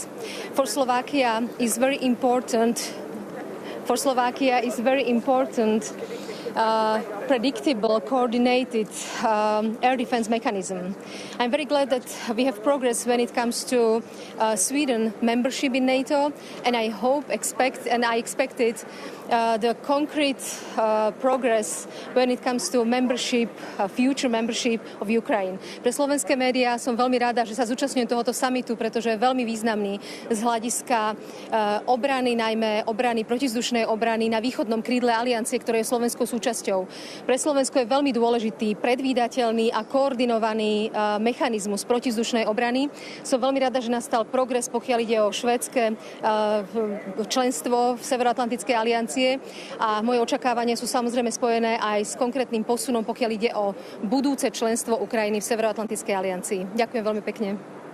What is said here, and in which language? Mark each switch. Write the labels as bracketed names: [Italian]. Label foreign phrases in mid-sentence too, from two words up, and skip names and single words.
[English] For Slovakia is very important. Predictable, coordinated air defense mechanism. I'm very glad that we have progress when it comes to Sweden membership in NATO, and I expected the concrete progress when it comes to membership, future membership of Ukraine. [Slovak] Pre slovenské médiá som veľmi rada, že sa zúčastňujem tohoto samitu, pretože je veľmi významný z hľadiska obrany, najmä obrany, protizdušnej obrany na východnom krídle aliancie, ktoré je Slovenskou súčasťou. Pre Slovensko je veľmi dôležitý, predvídateľný a koordinovaný mechanizmus protizdušnej obrany. Som veľmi rada, že nastal progres, pokiaľ ide o švédske členstvo v Severoatlantickej aliancie a moje očakávania sú samozrejme spojené aj s konkrétnym posunom, pokiaľ ide o budúce členstvo Ukrajiny v Severoatlantickej aliancii. Ďakujem veľmi pekne.